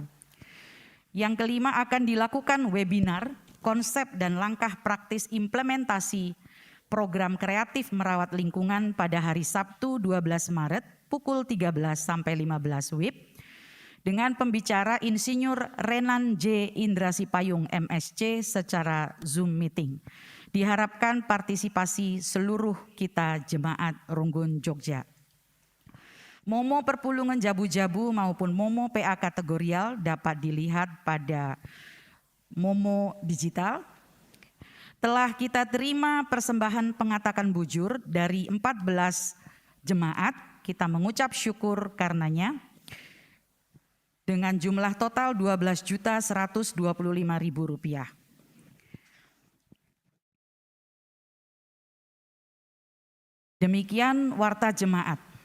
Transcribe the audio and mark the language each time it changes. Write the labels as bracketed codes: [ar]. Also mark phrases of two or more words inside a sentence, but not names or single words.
[id] Yang kelima akan dilakukan webinar konsep dan langkah praktis implementasi program kreatif merawat lingkungan pada hari Sabtu 12 Maret pukul 13 sampai 15 WIB dengan pembicara Insinyur Renan J. Indrasipayung MSc secara Zoom meeting. Diharapkan partisipasi seluruh kita jemaat Runggun Jogja. Momo perpulungan jabu-jabu maupun Momo PA kategorial dapat dilihat pada Momo digital. Telah kita terima persembahan pengatakan bujur dari 14 jemaat. Kita mengucap syukur karenanya dengan jumlah total Rp12.125.000. Demikian warta jemaat.